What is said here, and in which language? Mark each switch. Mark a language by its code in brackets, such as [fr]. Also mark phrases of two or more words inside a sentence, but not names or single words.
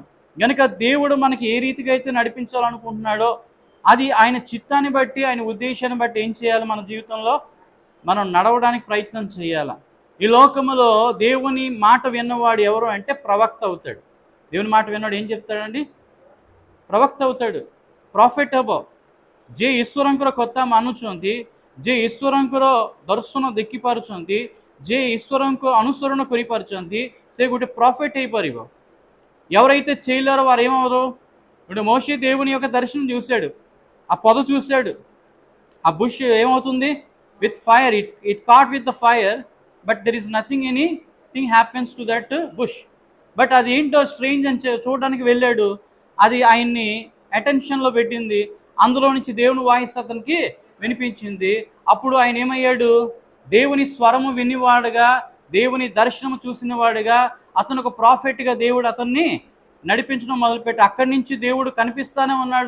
[te] కనుక దేవుడు మనకి ఏ రీతిగా అయితే నడిపించాలనుకుంటున్నాడో అది ఆయన చిత్తాన్ని బట్టి ఆయన ఉద్దేశాన్ని బట్టి ఏం చేయాలి, మన జీవితంలో మనం నడవడానికి ప్రయత్నం చేయాలి। ఈ లోకములో దేవుని మాట విన్నవాడు ఎవరు అంటే ప్రవక్త అవుతాడు। దేవుని మాట విన్నవాడు ఏం చెప్తాడండి, ప్రవక్త అవుతాడు। [or] ପ୍ରଫେଟ୍ ହେବ, ଯେ ଈଶ୍ୱରଙ୍କର କଥା ମାନୁଛନ୍ତି, ଯେ ଈଶ୍ୱରଙ୍କର ଦର୍ଶନ ଦେଖିପାରୁଛନ୍ତି, ଯେ ଈଶ୍ୱରଙ୍କ ଅନୁସରଣ କରିପାରୁଛନ୍ତି, ସେ ଗୋଟେ ପ୍ରଫେଟ୍ ହେଇପାରିବ। [te] ఎవరైతే చేయలేరో వారు ఏమవరు, ఇప్పుడు మోషే దేవుని యొక్క దర్శనం చూశాడు, ఆ పొద చూశాడు, ఆ బుష్ ఏమవుతుంది, [en] with fire, it caught with the fire but there is nothing, anything happens to that bush. [te] బట్ అది ఏంటో స్ట్రేంజ్ అని చూడడానికి వెళ్ళాడు, అది ఆయన్ని అటెన్షన్లో పెట్టింది, అందులో నుంచి దేవుని వాయిస్ అతనికి వినిపించింది। అప్పుడు ఆయన ఏమయ్యాడు, దేవుని స్వరము వినివాడుగా దేవుని దర్శనం చూసిన వాడిగా, అతను ఒక ప్రాఫెట్గా దేవుడు అతన్ని నడిపించడం మొదలుపెట్టి అక్కడి నుంచి దేవుడు కనిపిస్తూనే ఉన్నాడు.